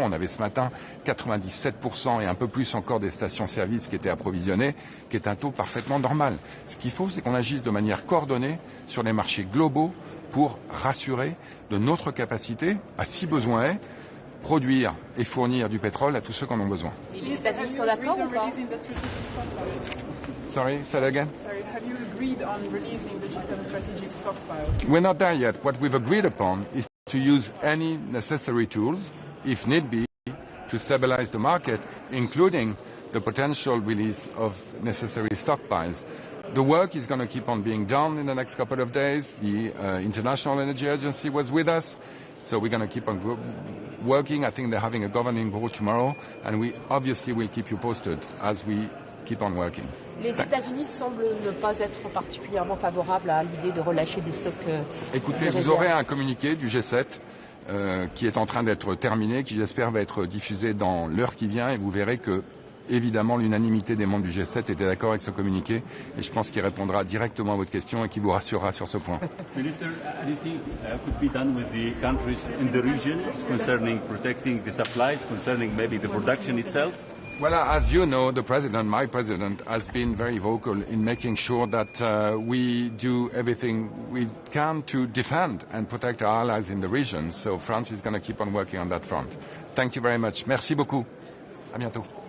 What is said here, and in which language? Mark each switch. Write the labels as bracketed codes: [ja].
[fr] On avait ce matin 97% et un peu plus encore des stations-service qui étaient approvisionnées, qui est un taux parfaitement normal. Ce qu'il faut, c'est qu'on agisse de manière coordonnée sur les marchés globaux pour rassurer de notre capacité, à si besoin est, produire et fournir du pétrole à tous ceux qui en ont besoin. Et les États-Unis sont d'accord ou pas? [en] Sorry, say that again? Sorry, have you agreed on releasing the G7 strategic stockpiles? We're not there yet. What we've agreed upon is to use any necessary tools, if need be, to stabilize the market, including the potential release of necessary stockpiles. The work is going to keep on being done in the next couple of days. The International Energy Agency was with us, so we're going to keep on working. I think they're having a governing board tomorrow, and we obviously will keep you posted as we keep on working. [fr] Les États-Unis semblent ne pas être particulièrement favorables à l'idée de relâcher des stocks. Écoutez, vous aurez un communiqué du G7 qui est en train d'être terminé, qui j'espère va être diffusé dans l'heure qui vient, et vous verrez que, évidemment, l'unanimité des membres du G7 était d'accord avec ce communiqué, et je pense qu'il répondra directement à votre question et qu'il vous rassurera sur ce point. [en] Minister, anything could be done with the countries in the region concerning protecting the supplies, concerning maybe the production itself? Well, as you know, the president, my president, has been very vocal in making sure that we do everything we can to defend and protect our allies in the region. So France is going to keep on working on that front. Thank you very much. [fr] Merci beaucoup. À bientôt.